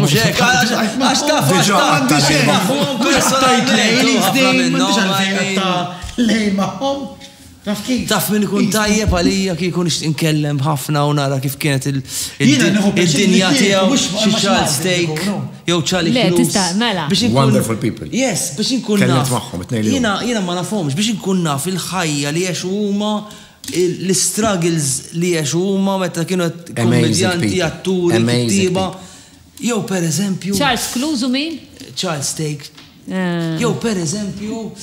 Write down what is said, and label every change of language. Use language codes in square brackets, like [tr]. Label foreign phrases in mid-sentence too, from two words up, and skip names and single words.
[mt] Muxek, għax taf, taf minn ikun tajjeb għalija kif ikun inkellem ħafna u nara kif kienet il-dinja tiegħu xi Charles Steak jew Charlie Close. [en] Wonderful people. Yes, [mt] biex inkun naf. Jiena ma nafhomx biex inkun naf il-ħajja li għexu huma l-struggles li għexu huma meta kienu kommedjanti, atturi, kittiba. Jew pereżempju. Charles Close u min? Charles Steak. Jew pereżempju